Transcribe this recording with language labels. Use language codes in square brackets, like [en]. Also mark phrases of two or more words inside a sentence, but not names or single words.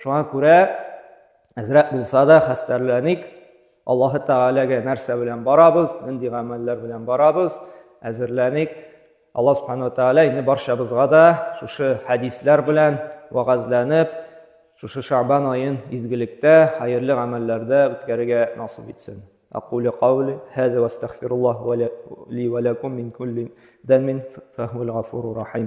[tt] Шуңа күрә әзрәк булса да хәстәрләник, Аллаһы Тәгаләгә нәрсә белән барабыз, нинди гамәлләр белән барабыз, әзерләник. Аллаһ Субханаһу ва Тәгалә инде барчабызга да шушы хәдисләр белән вагазланып, шушы Шәгъбан аен изгелектә, хәерле гамәлләрдә үткәрергә насыйп итсен. [ar] أقول قولي هذا واستغفر الله لي ولكم من كل ذنب فهو الغفور الرحيم